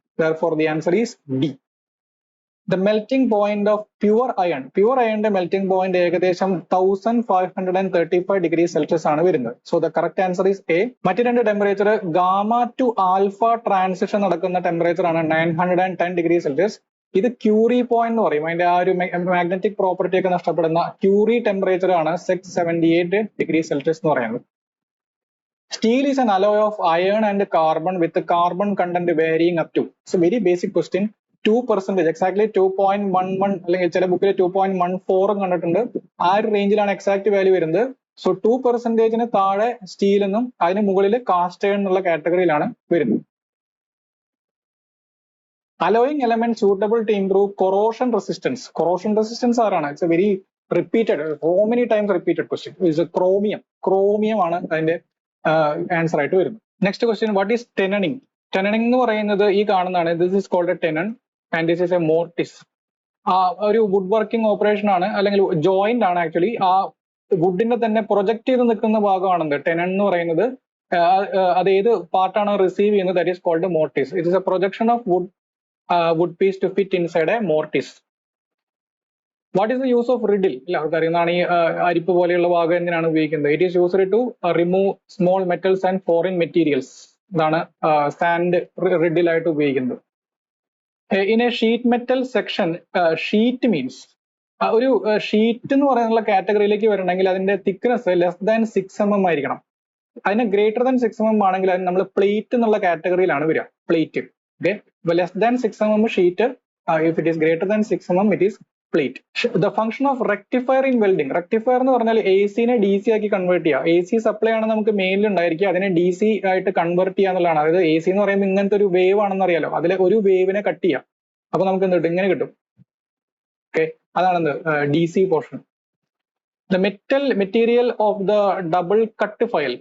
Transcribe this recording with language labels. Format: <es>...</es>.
<en>Therefore the answer is D. The melting point of pure iron.</en> <ml>Pure ironന്റെ melting point ഏകദേശം 1535 degrees Celsius ആണ് വരുന്നത്.</ml> <en>So the correct answer is A.</en> <ml>മറ്റു രണ്ട് temperature gamma to alpha transition നടക്കുന്ന temperature ആണ് 910 degrees Celsius. ഇത് curiae point എന്ന് പറയും. അതിന്റെ ആ ഒരു മാഗ്നറ്റിക് പ്രോപ്പർട്ടി ഒക്കെ നഷ്ടപ്പെടുന്ന ക്യൂറി ടെമ്പറേച്ചർ ആണ് 678 degrees Celsius എന്ന് പറയുന്നത്.</ml> <en>Steel is an alloy of iron and carbon with the carbon content varying up to. It's a very basic question.</en> <ml>2%, exactly 2.11 അല്ലെങ്കിൽ ചില ബുക്കിൽ 2.14 കണ്ടിട്ടുണ്ട്. ആ ഒരു റേഞ്ചിലാണ് എക്സാക്ട് വാല്യൂ വരുന്നത്. സോ 2%-ന് താഴെ സ്റ്റീൽ എന്നും അതിന് മുകളിൽ കാസ്റ്റ് അയൺ എന്നുള്ള കാറ്റഗറിയിലാണ് വരുന്നത്. Allowing element suitable to improve corrosion resistance. Corrosion resistance ആരാണ്?</ml> <en>It's a very repeated, so many times repeated question. It's chromium.</en> <ml>Chromium ആണ് അതിന്റെ ആൻസർ ആയിട്ട് വരുന്നത്.</ml> <en>Next question, what is tenoning?</en> <ml>ടെനണിങ് എന്ന് പറയുന്നത് ഈ കാണുന്നതാണ്.</ml> <en>This is called a tenon and this is a mortise.</en> <ml>ഒരു വുഡ് വർക്കിംഗ് ഓപ്പറേഷൻ ആണ്, അല്ലെങ്കിൽ ജോയിന്റ് ആണ്. ആക്ച്വലി ആ വുഡിന്റെ തന്നെ പ്രൊജക്ട് ചെയ്ത് നിൽക്കുന്ന ഭാഗമാണെന്ത് ടെനൺ എന്ന് പറയുന്നത്. അത് ഏത് പാർട്ടാണ് റിസീവ് ചെയ്യുന്നത്?</ml> <en>That is called mortise. It is a projection of wood piece to fit inside a mortise. What is the use of riddle?</en> <ml>എല്ലാവർക്കും അറിയുന്നതാണ്. ഈ അരിപ്പ് പോലെയുള്ള ഭാഗം എന്തിനാണ് ഉപയോഗിക്കുന്നത്?</ml> <en>It is used to remove small metals and foreign materials.</en> <ml>ഇതാണ് sand riddle ആയിട്ട് ഉപയോഗിക്കുന്നത്.</ml> <en>in a sheet metal section,</en> <ml>sheet means ഒരു ഷീറ്റ് എന്ന് പറയുന്ന കാറ്റഗറിയിലേക്ക് വരണമെങ്കിൽ അതിന്റെ തിക്നെസ് ലെസ് ദാൻ 6 mm ആയിരിക്കണം. അതിന് ഗ്രേറ്റർ ദാൻ 6 mm ആണെങ്കിൽ അതിന് നമ്മൾ പ്ലേറ്റ് എന്നുള്ള കാറ്റഗറിയിലാണ് വരിക.</ml> <en>Plate. Okay, less than 6 mm sheet. If it is greater than 6 mm, it is plate. The function of rectifier in welding.</en> <ml>Rectifier എന്ന് പറഞ്ഞാൽ AC നെ DC ആക്കി കൺവേർട്ട് ചെയ്യുക. AC സപ്ലൈ ആണ് നമുക്ക് മെയിനിൽ ഉണ്ടായിരിക്കുക, അതിനെ DC ആയിട്ട് കൺവേർട്ട് ചെയ്യുക എന്നുള്ളതാണ്. അതായത് AC എന്ന് പറയുമ്പോൾ ഇങ്ങനത്തെ ഒരു വേവ് ആണെന്ന് അറിയാലോ, അതിലെ ഒരു വേവിനെ കട്ട് ചെയ്യാം. അപ്പൊ നമുക്ക് എന്ത് കിട്ടും? ഇങ്ങനെ കിട്ടും.</ml> <en>Okay, അതാണ് DC portion. The material of the double cut file.</en>